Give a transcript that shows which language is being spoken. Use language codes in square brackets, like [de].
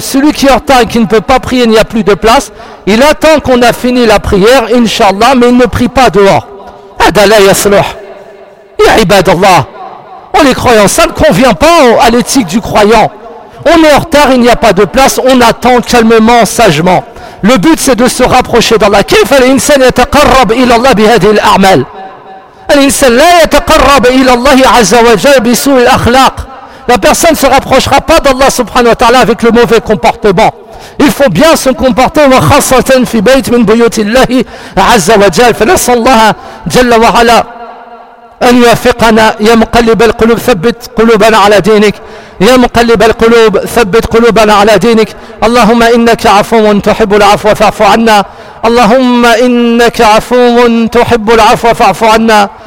[fr] Celui qui est en retard et qui ne peut pas prier, il n'y a plus de place, il attend qu'on a fini la prière, Inch'Allah, mais il ne prie pas dehors. [ar] Adala yasluh. Ya ibadallah. [fr] Oh les croyants, ça ne convient pas à l'éthique du croyant. On est en retard, il n'y a pas de place, on attend calmement, sagement. Le but c'est de se rapprocher d'Allah. [ar] Kayf al-insan yataqarrab ila Allah bihadhihi al-a'mal. الانسان لا يتقرب الى الله عز وجل بسوء الاخلاق. [fr] La personne se rapprochera pas d'Allah [ar] subhanahu wa ta'ala [fr] avec le mauvais comportement. Il faut bien se comporter, [ar] wa khassatan fi bayt min buyutillah عز وجل. فنسال الله جل وعلا ان يوفقنا يا مقلب القلوب ثبت قلوبنا على دينك يا مقلب القلوب ثبت قلوبنا على دينك. اللهم انك عفو تحب العفو فاعف عنا. اللهم إنك عفو تحب العفو فاعف عنا.